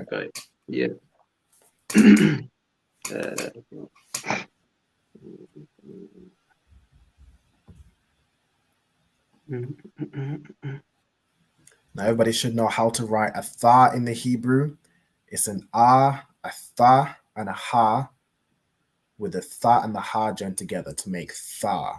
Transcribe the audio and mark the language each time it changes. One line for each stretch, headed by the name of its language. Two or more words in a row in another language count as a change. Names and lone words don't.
English: Okay. Yeah. Now everybody should know how to write a tha in the Hebrew. It's an a tha, and a ha, with the tha and the ha joined together to make tha.